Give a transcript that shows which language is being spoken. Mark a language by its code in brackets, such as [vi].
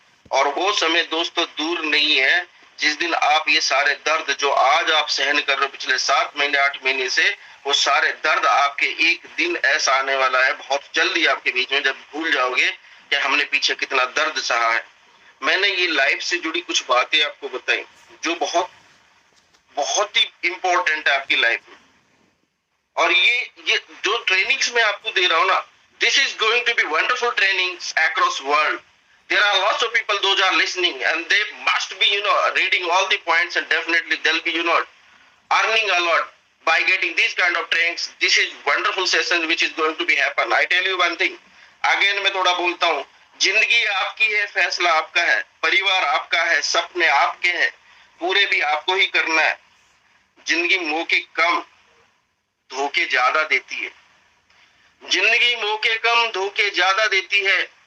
[hi] और वो समय दोस्तों दूर नहीं है जिस दिन आप ये सारे दर्द जो आज आप सहन कर रहे हो पिछले 7 महीने 8 महीने से, वो सारे दर्द आपके एक दिन ऐसा आने वाला है बहुत जल्दी आपके बीच में, जब भूल जाओगे कि हमने पीछे कितना दर्द सहा है। मैंने ये लाइफ से जुड़ी कुछ बातें आपको बताई जो बहुत बहुत ही इंपॉर्टेंट है आपकी लाइफ में। और ये जो ट्रेनिंग्स मैं आपको दे रहा हूं ना, [en] This is going to be wonderful trainings across world. There are lots of people those are listening and they must be reading all the points, and definitely they'll be earning a lot by getting these kind of trainings. This is wonderful session which is going to be happen. I tell you one thing again, [hi] मैं थोड़ा बोलता हूँ, जिंदगी आपकी है, फैसला आपका है, परिवार आपका है, सपने आपके हैं, पूरे भी आपको ही करना है। जिंदगी मौके कम धोखे ज्यादा देती है, जिंदगी मौके कम धोखे ज्यादा देती है।